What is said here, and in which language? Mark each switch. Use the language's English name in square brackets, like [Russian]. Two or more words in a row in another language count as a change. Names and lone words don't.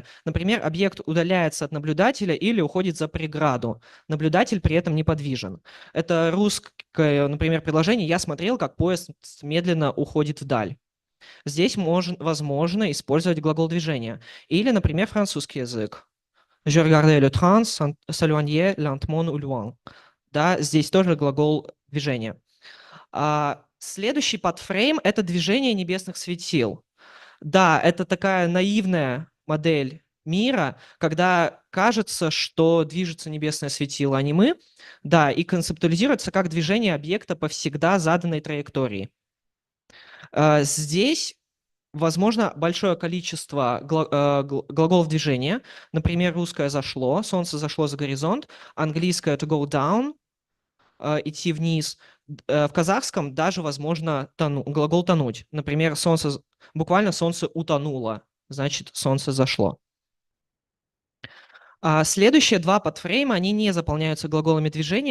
[Russian] Например, объект удаляется от наблюдателя или уходит за преграду. Наблюдатель при этом неподвижен. Это русское, например, предложение «Я смотрел, как поезд медленно уходит вдаль». Здесь возможно использовать глагол движения. Или, например, французский язык. [French] «Je regardais le train s'éloigner lentement au loin». [Russian] Да, здесь тоже глагол движения. Следующий подфрейм – это движение небесных светил. Да, это такая наивная модель мира, когда кажется, что движется небесное светило, а не мы. Да, и концептуализируется как движение объекта по всегда заданной траектории. Здесь возможно большое количество глаголов движения. Например, русское «зашло», «солнце зашло за горизонт», английское [English] «to go down», [Russian] идти вниз. В казахском даже возможно глагол «тонуть». Например, буквально «солнце утонуло», значит, «солнце зашло». Следующие два подфрейма, они не заполняются глаголами движения.